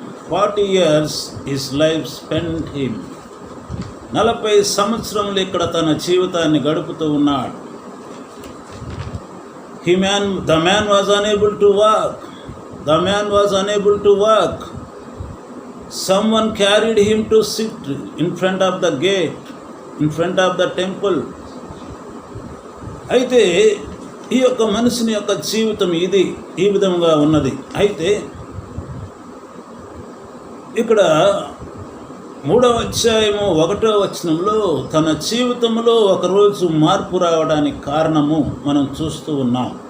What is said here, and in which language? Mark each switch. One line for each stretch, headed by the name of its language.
English: 40 years his life spent him.
Telugu: 40 సంవత్సరములు ఇక్కడ తన జీవితాన్ని గడుపుతూ ఉన్నాడు.
English: The man was unable to walk. The man was unable to walk. Someone carried him to sit in front of the gate, in front of the temple.
Telugu: అయితే ఈ యొక్క మనిషిని యొక్క జీవితం ఇది ఈ విధంగా ఉన్నది. అయితే ఇక్కడ 3వ అధ్యాయము 1వ వచనంలో తన జీవితంలో ఒకరోజు మార్పు రావడానికి కారణము మనం చూస్తూ ఉన్నాం.